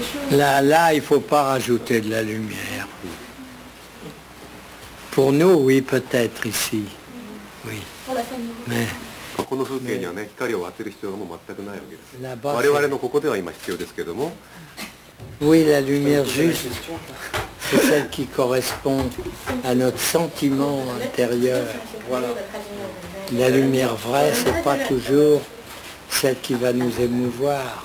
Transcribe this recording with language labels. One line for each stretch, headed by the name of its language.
French: Là, il ne faut pas rajouter de la lumière. Pour nous, oui, peut-être ici. Oui. Mais
Japanese: この風景にはね、光を当てる必要がもう全くないわけです。
French: là-bas,
Japanese: 我々のここでは今必要ですけども、
French: oui, la lumière juste, c'est celle qui correspond à notre sentiment intérieur. La lumière vraie, c'est pas toujours celle qui va nous émouvoir.